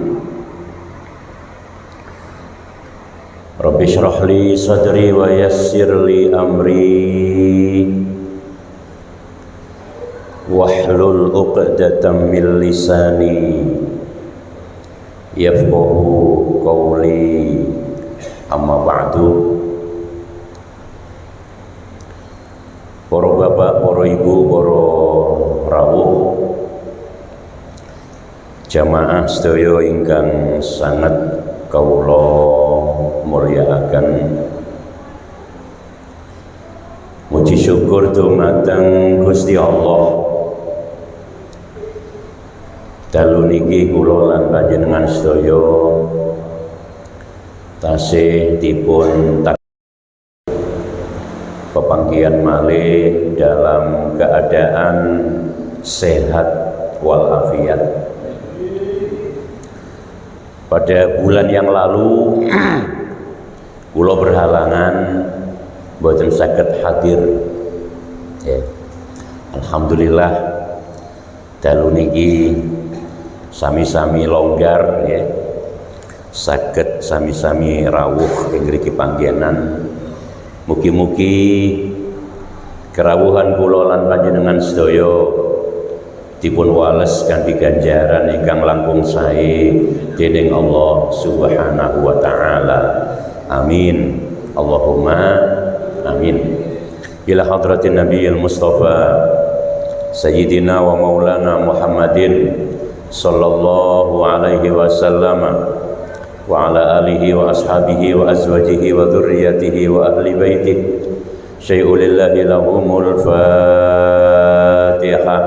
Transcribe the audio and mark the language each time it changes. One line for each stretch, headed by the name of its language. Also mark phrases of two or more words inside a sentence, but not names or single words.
Arabic: رب اشرح لي صدري ويسر لي أمري واحلل عقدة من لساني يفقهوا قولي. أما بعد.
Javanese: Para bapak, para ibu, para rawuh, jamaah sedaya ingkang sanget kawula mulyakaken. Muji syukur dumateng Gusti Allah. Dalu niki kula lan panjenengan sedaya tasih dipun pepanggihan malih
Indonesian: dalam keadaan sehat walafiat. Pada bulan yang lalu kula berhalangan
Javanese: boten saged
Indonesian: hadir ya.
Javanese: Alhamdulillah dalu niki sami-sami longgar ya, saged sami-sami rawuh ing mriki panggenan. Mugi-mugi kerawuhan kula lan panjenengan sedaya dipun wales kanthi ganjaran ingkang langkung sae dening
Arabic: الله سبحانه وتعالى. Amin. اللهم آمين. إلى حضرة النبي المصطفى سيدنا ومولانا محمد صلى الله عليه وسلم وعلى آله وأصحابه وأزواجه وذريته وأهل بيته شيء لله لهم الفاتحة.